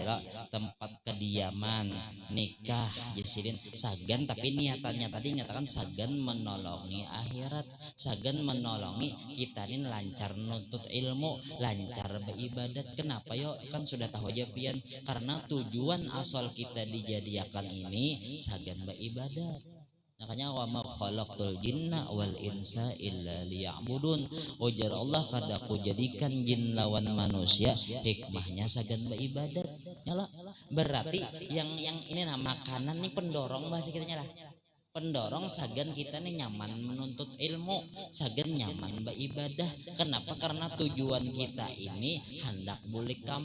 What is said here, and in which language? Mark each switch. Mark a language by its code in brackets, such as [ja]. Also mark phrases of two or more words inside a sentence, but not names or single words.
[bjn] tempat kediaman nikah jasidin sagan tapi niatannya tadi nyatakan sagan menolongi akhirat sagan menolongi kita ini lancar nuntut ilmu lancar beribadat kenapa yo kan sudah tahu aja pian karena tujuan asal kita dijadikan ini sagan beribadat makanya [ar] وما خلقت الجن والإنس إلا ليعبدون [bjn] ujar Allah kada ku jadikan jin lawan manusia hikmahnya sagan beribadat nyala berarti yang ini nah makanan nih pendorong bahasa kitanya lah pendorong sagan kita nih nyaman menuntut ilmu sagan nyaman beribadah kenapa karena tujuan kita ini hendak bulik